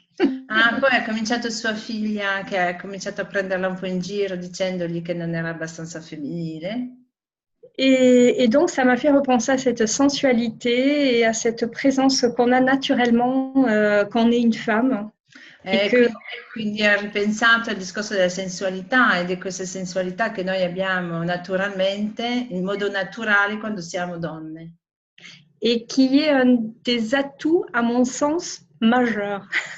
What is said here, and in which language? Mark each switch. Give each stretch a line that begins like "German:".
Italian: Poi ha cominciato sua figlia che ha cominciato a prenderla un po' in giro dicendogli che non era abbastanza femminile.
French: Et donc, ça m'a fait repenser à cette sensualité et à cette présence qu'on a naturellement quand on est une femme.
Italian: Quindi ha ripensato al discorso della sensualità e di questa sensualità che noi abbiamo naturalmente, in modo naturale quando siamo donne.
French: Et qui est un des atouts, à mon sens, majeurs.